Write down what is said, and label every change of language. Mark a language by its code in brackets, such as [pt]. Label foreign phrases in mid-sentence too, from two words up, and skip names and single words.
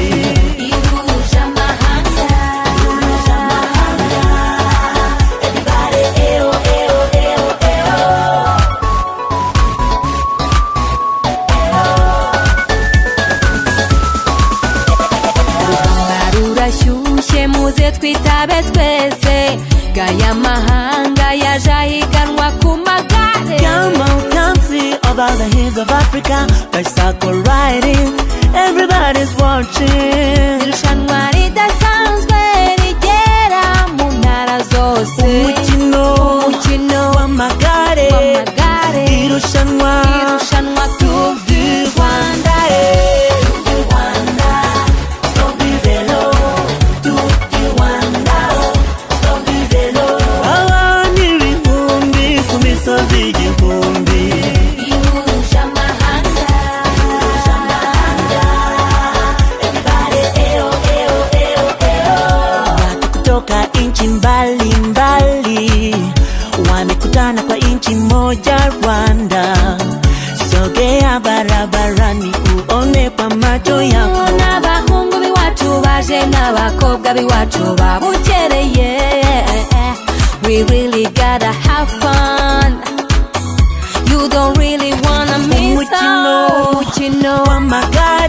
[rw] ihuje amahanga, urugamba rurashyushye muze twitabe twese gaya mahanga yaje ahiganwa ku magare. [en] Come on, come see over the hills of Africa, bicycle riding, everybody's watching. [rw] Irushanwa ridasanzwe rigera mu ntara zose, umukino w'amagare, irushanwa Tour du Rwanda. abantu ibihumbi ku misozi igihumbi, Ihuje amahanga, [sw] watu kutoka nchi mbalimbali wamekutana kwa nchi moja Rwanda. Sogea barabarani uone kwa macho yako, [rw] n'abahungu b'iwacu baje n'abakobwa b'iwacu babukereye. [en] We really gotta have fun, you don't really wanna miss out. [rw] umukino w'amagare,